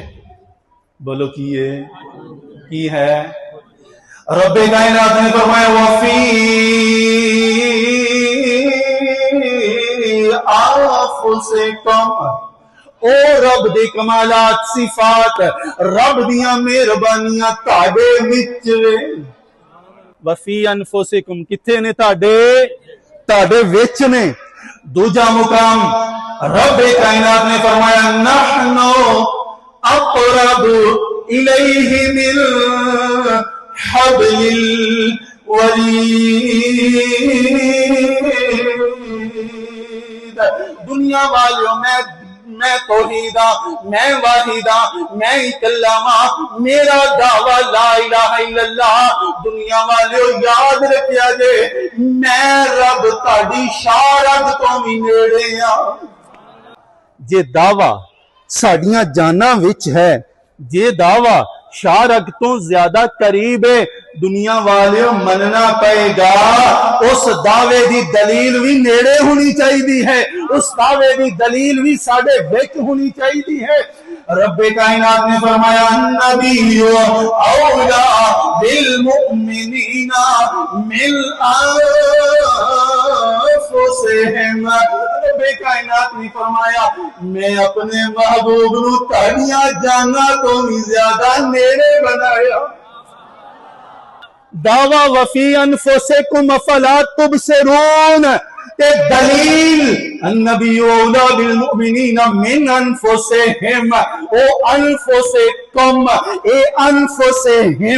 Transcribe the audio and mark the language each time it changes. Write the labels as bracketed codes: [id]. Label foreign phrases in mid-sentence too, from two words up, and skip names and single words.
[pa] بولو کی ہے. رب کائنات نے فرمایا [ar] وفی انفسکم، [pa] او رب دے کمالات صفات، رب دیاں مہربانیاں تہاڈے وچ وے. [ar] وفی انفسکم [pa] کتھے نے؟ تہاڈے وچ نے. دوجا مقام رب کائنات نے فرمایا [ar] نحنو اقرب الیہ من حبل الورید. [pa] دنیا والیوں میں توحیدہ، میں واحدہ، میں اکلا ہاں، میرا دعویٰ [ar] لا الہ الا اللہ. [pa] دنیا والیوں یاد رکھیا جے میں رب تہاڈی شارگ تو بھی نیڑے ہاں. جے دعویٰ ساڈیاں جاناں وچ ہے، جے دعویٰ شارگ تو زیادہ قریب ہے، دنیا والے مننا پائے گا. اس دعوے دی دلیل بھی نیڑے ہونی چاہیے ہے، اس دعوے دی دلیل بھی ساڈے وچ ہونی چاہیے ہے. رب کائنات نے فرمایا [ar] النبی اولا بالمؤمنین من انفسہم. [pa] رب کائنات نے فرمایا میں اپنے محبوب نو تہاڈیاں جاناں تو بھی زیادہ نیڑے بنایا. دعویٰ [ar] وفی انفسکم افلا تبصرون [pa] تے دلیل [ar] النبی اولا بالمؤمنین من انفسہم، [pa] او انفسکم اے انفسہم.